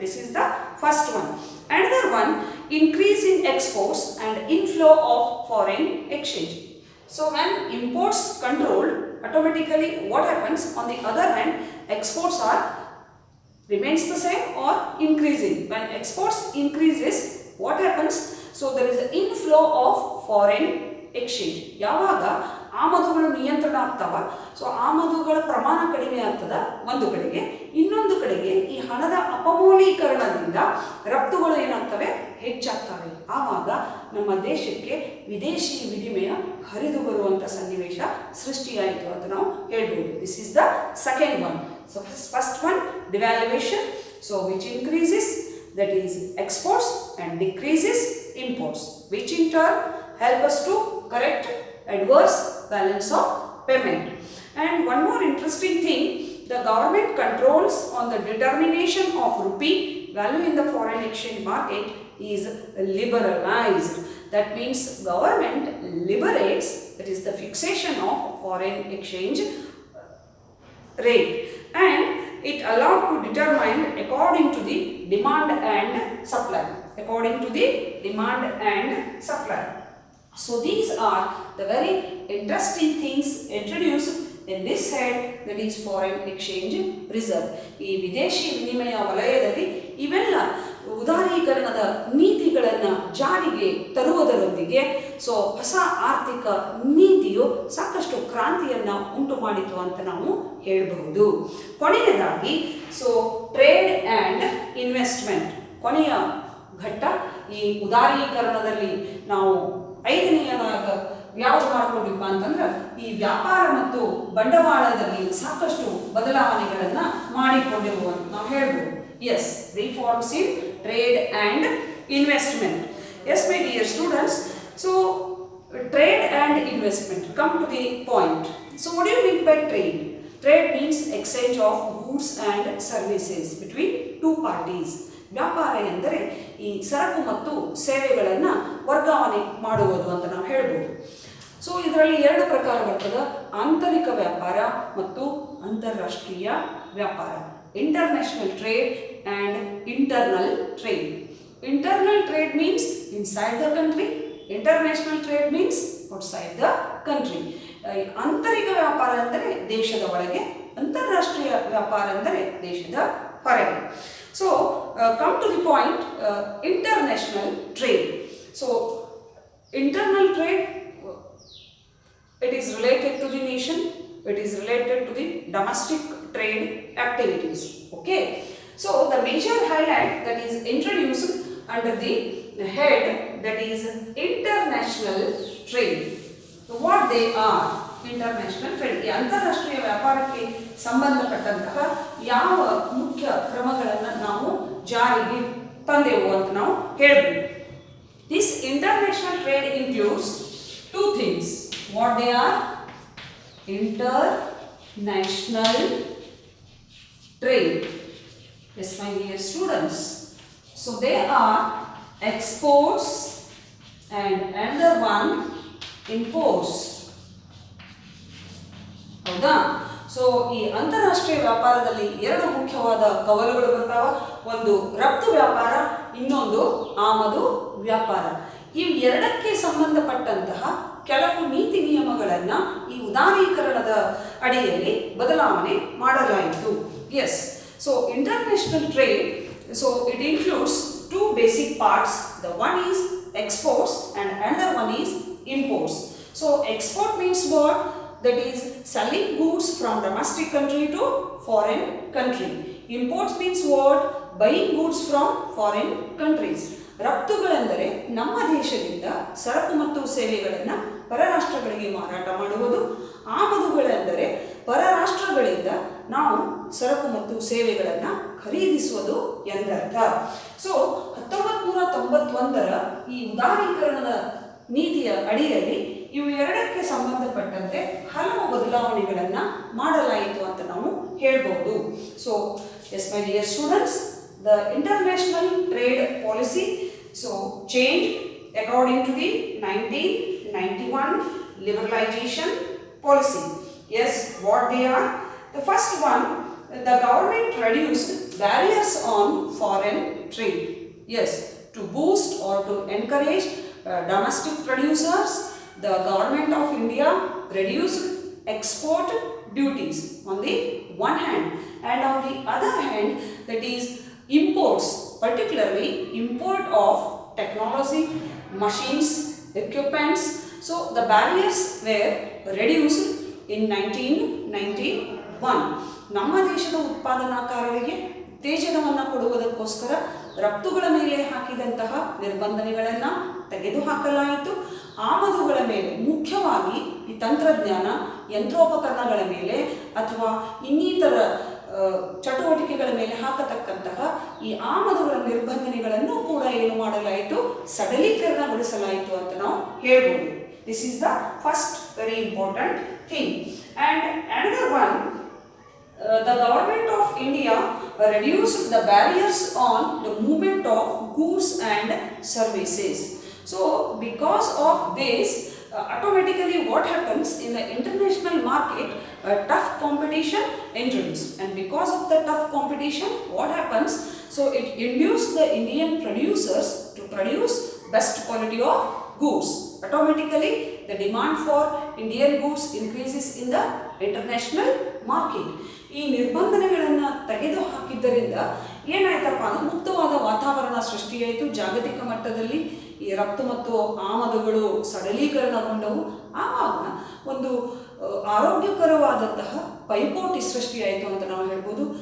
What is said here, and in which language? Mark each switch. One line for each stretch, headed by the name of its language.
English: This is the first one. Another one, increase in exports and inflow of foreign exchange. So when imports controlled, automatically what happens? On the other hand, exports remains the same or increasing. When exports increases, what happens? So there is an inflow of foreign exchange.
Kannada: ಯಾವಾಗ ಆಮದುಗಳು ನಿಯಂತ್ರಣ ಆಗ್ತಾವ, so ಆಮದುಗಳ ಪ್ರಮಾಣ ಕಡಿಮೆ ಆಗ್ತದ ಒಂದು ಕಡೆಗೆ, ಇನ್ನೊಂದು ಕಡೆಗೆ ಈ ಹಣದ ಅಪಮೌಲ್ಯೀಕರಣದಿಂದ ರಫ್ತುಗಳು ಏನಾಗ್ತವೆ, ಹೆಚ್ಚಾಗ್ತವೆ. ಆವಾಗ ನಮ್ಮ ದೇಶಕ್ಕೆ ವಿದೇಶಿ ವಿನಿಮಯ ಹರಿದು ಬರುವಂಥ ಸನ್ನಿವೇಶ ಸೃಷ್ಟಿಯಾಯಿತು ಅಂತ ನಾವು ಹೇಳ್ಬೋದು.
English: This is the second one. So first one, devaluation, so which increases, that is, exports, and decreases imports, which in turn help us to correct adverse balance of payment. And one more interesting thing, the government controls on the determination of rupee value in the foreign exchange market is liberalized. That means government liberates, that is the fixation of foreign exchange rate, and it allowed to determine according to the demand and supply. According to the demand and supply. So these are the very interesting things introduced in this head, that is foreign exchange reserve.
Kannada: ಈ ವಿದೇಶಿ ವಿನಿಮಯ ವಲಯದಲ್ಲಿ ಇವೆಲ್ಲ ಉದಾರೀಕರಣದ ನೀತಿಗಳನ್ನು ಜಾರಿಗೆ ತರುವುದರೊಂದಿಗೆ so ಹೊಸ ಆರ್ಥಿಕ ನೀತಿಯು ಸಾಕಷ್ಟು ಕ್ರಾಂತಿಯನ್ನು ಉಂಟು ಮಾಡಿತು ಅಂತ ನಾವು ಹೇಳಬಹುದು. ಕೊನೆಯದಾಗಿ ಸೊ
English: trade and investment
Kannada: ಕೊನೆಯ ಘಟ್ಟ. ಈ ಉದಾರೀಕರಣದಲ್ಲಿ ನಾವು 5ನೆಯದಾಗ ಯಾವುದು ಮಾಡ್ಕೊಂಡಿಪ್ಪ ಅಂತಂದ್ರೆ ಈ ವ್ಯಾಪಾರ ಮತ್ತು ಬಂಡವಾಳದಲ್ಲಿ ಸಾಕಷ್ಟು ಬದಲಾವಣೆಗಳನ್ನು ಮಾಡಿಕೊಂಡಿರುವಂತ ನಾವು ಹೇಳ್ಬೋದು.
English: Yes, reforms in trade and investment. Yes, my dear students. So, trade and investment. Come to the point. So, what do you mean by trade? Trade means exchange of goods and services between two parties.
Kannada: ವ್ಯಾಪಾರ ಎಂದರೆ ಈ ಸರಕು ಮತ್ತು ಸೇವೆಗಳನ್ನು ವರ್ಗಾವಣೆ ಮಾಡುವುದು ಅಂತ ನಾವು ಹೇಳ್ಬೋದು. ಸೊ ಇದರಲ್ಲಿ ಎರಡು ಪ್ರಕಾರ ಬರ್ತದೆ, ಆಂತರಿಕ ವ್ಯಾಪಾರ ಮತ್ತು ಅಂತಾರಾಷ್ಟ್ರೀಯ ವ್ಯಾಪಾರ.
English: International trade and internal trade. Internal trade means inside the country, international trade means outside the country.
Kannada: ಆಂತರಿಕ ವ್ಯಾಪಾರ ಅಂದರೆ ದೇಶದ ಒಳಗೆ, ಅಂತಾರಾಷ್ಟ್ರೀಯ ವ್ಯಾಪಾರ ಅಂದರೆ ದೇಶದ ಹೊರಗೆ.
English: So come to the point, international trade. So internal trade, it is related to the nation, it is related to the domestic trade activities. Okay, so the major highlight that is introduced under the head that is international trade. So what they are?
Kannada: International trade, ಈ ಅಂತಾರಾಷ್ಟ್ರೀಯ ವ್ಯಾಪಾರಕ್ಕೆ ಸಂಬಂಧಪಟ್ಟಂತಹ ಯಾವ ಮುಖ್ಯ ಕ್ರಮಗಳನ್ನು ನಾವು ಜಾರಿಗೆ ತಂದೆವು ಅಂತ ನಾವು ಹೇಳ್ಬೋದು.
English: This international trade includes two things. What they are? International trade. Yes, my dear students. So they are exports and another one imports.
Kannada: ಹೌದಾ? ಸೊ ಈ ಅಂತಾರಾಷ್ಟ್ರೀಯ ವ್ಯಾಪಾರದಲ್ಲಿ ಎರಡು ಮುಖ್ಯವಾದ ಕವಲುಗಳು ಬರ್ತಾವ. ಒಂದು ರಫ್ತು ವ್ಯಾಪಾರ, ಇನ್ನೊಂದು ಆಮದು ವ್ಯಾಪಾರ. ಈ ಎರಡಕ್ಕೆ ಸಂಬಂಧಪಟ್ಟಂತಹ ಕೆಲವು ನೀತಿ ನಿಯಮಗಳನ್ನು ಈ ಉದಾರೀಕರಣದ ಅಡಿಯಲ್ಲಿ ಬದಲಾವಣೆ ಮಾಡಲಾಯಿತು.
English: Yes, so international trade, so it includes two basic parts. The one is exports and another one is imports. So export means what? That is selling goods from domestic country to foreign country. Imports means what? Buying goods from foreign countries.
Kannada: ರಫ್ತುಗಳೆಂದರೆ ನಮ್ಮ ದೇಶದಿಂದ ಸರಕು ಮತ್ತು ಸೇವೆಗಳನ್ನು ಪರರಾಷ್ಟ್ರಗಳಿಗೆ ಮಾರಾಟ ಮಾಡುವುದು. ಆಮದುಗಳೆಂದರೆ ಪರರಾಷ್ಟ್ರಗಳಿಂದ ನಾವು ಸರಕು ಮತ್ತು ಸೇವೆಗಳನ್ನು ಖರೀದಿಸುವುದು ಎಂದರ್ಥ. ಸೊ 1991ರ ಈ ಉದಾರೀಕರಣದ ನೀತಿಯ ಅಡಿಯಲ್ಲಿ ಇವು ಎರಡಕ್ಕೆ ಸಂಬಂಧಪಟ್ಟಂತೆ ಹಲವು ಬದಲಾವಣೆಗಳನ್ನು ಮಾಡಲಾಯಿತು ಅಂತ ನಾವು ಹೇಳ್ಬೋದು.
English: So yes my dear students, the international trade policy so changed according to the 1991 liberalization policy. Yes, what they are? The first one, the government reduced barriers on foreign trade. Yes, to boost or to encourage domestic producers, the government of India reduced export duties on the one hand, and on the other hand, that is imports, particularly import of technology, machines, equipments. So the barriers were reduced in 1991.
Kannada: ನಮ್ಮ ದೇಶದ ಉತ್ಪಾದನಾಕಾರರಿಗೆ ಉತ್ತೇಜನವನ್ನು ಕೊಡುವುದಕ್ಕೋಸ್ಕರ ರಫ್ತುಗಳ ಮೇಲೆ ಹಾಕಿದಂತಹ ನಿರ್ಬಂಧನೆಗಳನ್ನು ತೆಗೆದುಹಾಕಲಾಯಿತು. ಆಮದುಗಳ ಮೇಲೆ, ಮುಖ್ಯವಾಗಿ ಈ ತಂತ್ರಜ್ಞಾನ, ಯಂತ್ರೋಪಕರಣಗಳ ಮೇಲೆ ಅಥವಾ ಇನ್ನಿತರ ಚಟುವಟಿಕೆಗಳ ಮೇಲೆ ಹಾಕತಕ್ಕಂತಹ ಈ ಆಮದುಗಳ ನಿರ್ಬಂಧನೆಗಳನ್ನು ಕೂಡ ಏನು ಮಾಡಲಾಯಿತು? ಸಡಲೀಕರಣಗೊಳಿಸಲಾಯಿತು ಅಂತ ನಾವು ಹೇಳ್ಬೋದು.
English: This is the first very important thing. And another one, the government of India reduced the barriers on the movement of goods and services. So because of this, automatically what happens in the international market, tough competition introduced, and because of the tough competition what happens, so it induced the Indian producers to produce best quality of goods. Automatically the demand for Indian goods increases in the international market.
Kannada: ಈ ನಿರ್ಬಂಧನೆಗಳನ್ನು ತೆಗೆದು ಹಾಕಿದ್ದರಿಂದ ಏನಾಯ್ತಪ್ಪ ಅಂದ್ರೆ ಮುಕ್ತವಾದ ವಾತಾವರಣ ಸೃಷ್ಟಿಯಾಯಿತು. ಜಾಗತಿಕ ಮಟ್ಟದಲ್ಲಿ ಈ ರಫ್ತು ಮತ್ತು ಆಮದುಗಳು ಸಡಲೀಕರಣಗೊಂಡವು. ಆವಾಗ ಒಂದು ಆರೋಗ್ಯಕರವಾದಂತಹ ಪೈಪೋಟಿ ಸೃಷ್ಟಿಯಾಯಿತು ಅಂತ ನಾವು ಹೇಳ್ಬೋದು.